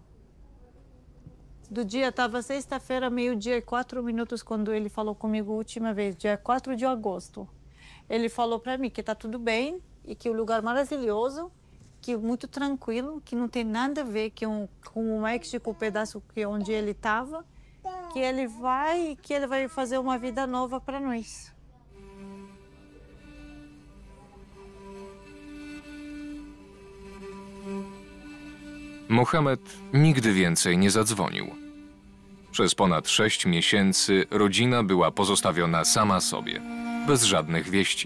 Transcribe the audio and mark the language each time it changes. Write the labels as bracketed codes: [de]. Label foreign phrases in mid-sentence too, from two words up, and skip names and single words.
[pt] Do dia, estava sexta-feira, 12:04, quando ele falou comigo a última vez, dia 4 de agosto. Ele falou para mim que tá tudo bem e que o lugar maravilhoso, que muito tranquilo, que não tem nada a ver com o México, o pedaço onde ele estava, que ele vai fazer uma vida nova para nós. [pl] Mohamed nigdy więcej nie zadzwonił. Przez ponad 6 miesięcy rodzina była pozostawiona sama sobie, bez żadnych wieści.